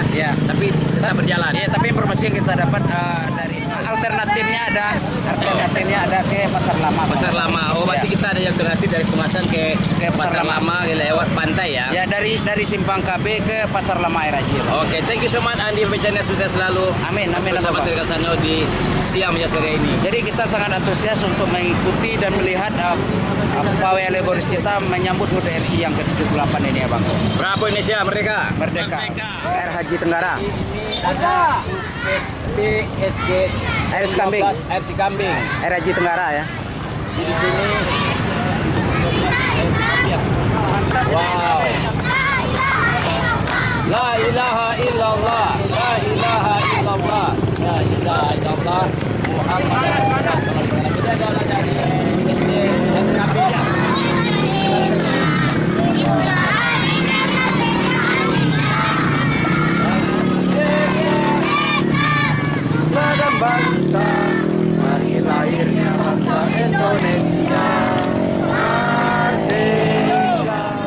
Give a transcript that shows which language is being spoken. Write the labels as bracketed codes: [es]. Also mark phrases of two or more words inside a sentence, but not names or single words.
[id] Ya. Tapi tetap berjalan. Ya, tapi informasi yang kita dapat dari alternatifnya ada ke Pasar Lama. Pasar Lama. Oh, berarti kita ada yang alternatif dari Pemasan ke Pasar Lama lewat pantai ya. Ya, dari Simpang KB ke Pasar Lama Air Haji. Oke, [en] thank you so much Andi, [id] channel sukses selalu. Amin. Bersama saya Kasano di siang menyambut sore ini. Jadi kita sangat antusias untuk mengikuti dan melihat pawai alegoris kita menyambut HUT RI yang ke-78 ini ya Bang. Bravo Indonesia Merdeka. Air Haji Tenggara. Ada PSG Air Sikambing. Air Sikambing. Air Haji Tenggara ya. Di sini. Wow. [ar] لا إله إلا الله. لا إله إلا الله. لا إله إلا الله. محمد رسول الله. [id] Kita adalah dari SD Air Sikambing. Dan bangsa, hari lahirnya bangsa Indonesia merdeka.